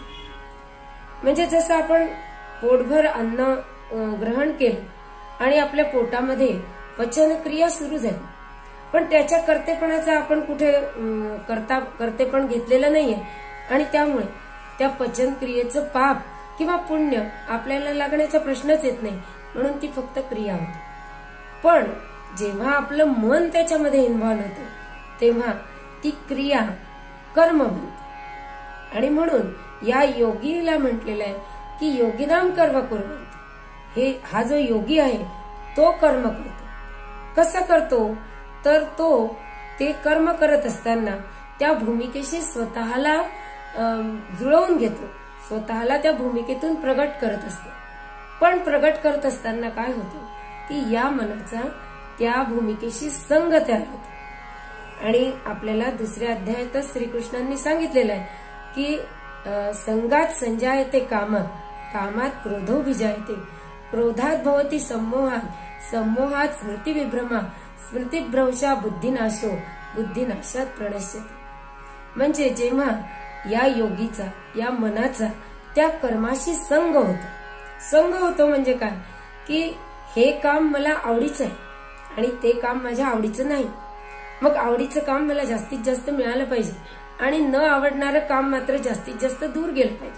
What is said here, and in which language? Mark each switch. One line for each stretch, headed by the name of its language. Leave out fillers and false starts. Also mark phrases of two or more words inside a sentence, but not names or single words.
Marathi: म्हणजे जसं आपण पोटभर अन्न ग्रहण केलं आणि आपल्या पोटामध्ये पचन क्रिया सुरू झाली, पण त्याच्या कर्तेपणाचा आपण कुठे कर्तेपण घेतलेलं नाहीये, आणि त्यामुळे त्या पचन क्रियेचं पाप किंवा पुण्य आपल्याला लागण्याचा प्रश्नच येत नाही, म्हणून ती फक्त क्रिया होती. पण जेव्हा आपलं मन त्याच्यामध्ये इन्व्हॉल्व होतं तेव्हा ती क्रिया कर्म बनते. आणि म्हणून या योगीला म्हटलेलं आहे की
Sanskrit: योगिनाम कर्म कुर्वन्ति.
Marathi: हा जो योगी आहे तो कर्म करतो. कसं करतो, तर तो ते कर्म करत असताना त्या भूमिकेशी स्वतःला जुळवून घेतो, स्वतःला त्या भूमिकेतून प्रगट करत असतो. पण प्रगट करत असताना काय होतं की या मनाचा त्या भूमिकेशी संग तयार होतो. आणि आपल्याला दुसऱ्या अध्यायातच श्रीकृष्णांनी सांगितलेलं आहे की
Sanskrit: संगात संजायते कामात, कामात क्रोधो विजायते, क्रोधात भवती सम्मोहात, सम्मोहात स्मृती विभ्रमा, स्मृतिभ्रंशा बुद्धिनाशो, बुद्धिनाशात प्रणश्यते.
Marathi: म्हणजे जेव्हा या योगीचा, या मनाचा त्या कर्माशी संग होतो. संग होतो म्हणजे काय, की हे काम मला आवडीचं आहे आणि ते काम माझ्या आवडीचं नाही, मग आवडीचं काम मला जास्तीत जास्त मिळालं पाहिजे आणि न आवडणारं काम मात्र जास्तीत जास्त दूर गेलं पाहिजे.